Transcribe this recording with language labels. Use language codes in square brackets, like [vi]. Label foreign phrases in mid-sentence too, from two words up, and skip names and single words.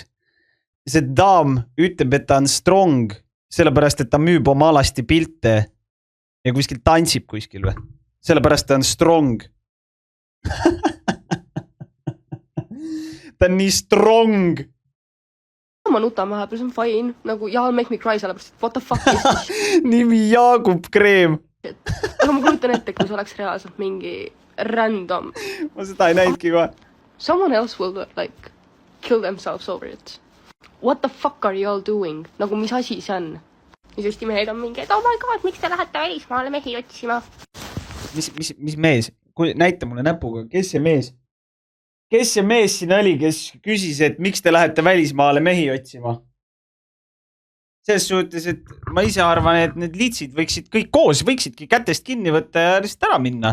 [et] See daam ütleb, et ta on strong, sellepärast, et ta müüb oma alasti pilte ja kuskil tantsib kuskil või. Sellepärast ta on strong. Ta on nii strong. Ma nutan vahepeal, see on fine. Nagu, [en] y'all make me cry sellepärast, what the fuck is this? [et] Nimi Jaagup Kreem. Aga ma kujutan ette, kui see oleks reaalselt mingi random. Ma seda ei näidki kohe. [en] Someone else will like kill themselves over it. What the fuck are you all doing? [et] Nagu mis asi see on? Ja siis mehed on mingi, et [en] oh my god, [et] miks te lähete välismaale mehi otsima? Mis mees? Näita mulle näpuga, kes see mees? Kes see mees siin oli, kes küsis, et miks te lähete välismaale mehi otsima? Selles suhtes, et ma ise arvan, et need litsid võiksid kõik koos, võiksidki kätest kinni võtta ja lihtsalt ära minna.